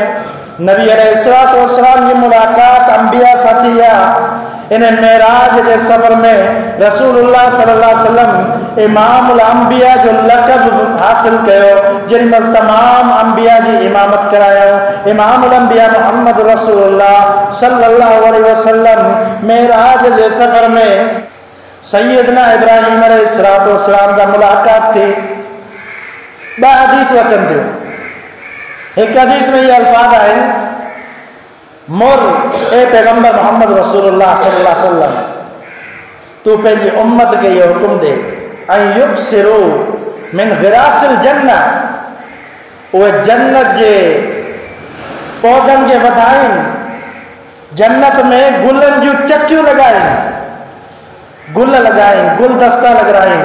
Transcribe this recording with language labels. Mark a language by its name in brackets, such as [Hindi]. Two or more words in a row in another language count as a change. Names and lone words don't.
[Sindhi] नबी [Arabic] عليه الصلاة والسلام [Sindhi] जी मुलाक़ात अंबिया सां थी आहे। इन मेराज जे सफ़र में रसूलुल्लाह [Arabic] صلى الله عليه وسلم إمام الأنبياء [Sindhi] जो लक़ब हासिल कयो, जिन में तमाम अंबिया जी इमामत करायो। [Arabic] إمام الأنبياء [Sindhi] मोहम्मद रसूलुल्लाह [Arabic] صلى الله عليه وسلم [Sindhi] मेराज जे सफ़र में सैयदना इब्राहीम [Arabic] عليه الصلاة والسلام [Sindhi] का मुलाक़ात थी। ॿ हदीस अचनि थियूं। हिकु हदीस में [Urdu] ये अल्फाज [Sindhi] आहिनि, मुर ए पैगंबर मोहम्मद रसूलुल्लाह [Arabic] صلى الله عليه وسلم, [Sindhi] तू पंहिंजी उम्मत के [Urdu] ये हुक्म दे [Sindhi] ऐं [Arabic] يكثروا من غراس الجنة, [Sindhi] उहे जन्नत जे पौधनि खे वधाइनि, जन्नत में गुलनि जूं चकियूं लॻाइनि, गुल लॻाइनि, गुलदस्ता लॻाइनि।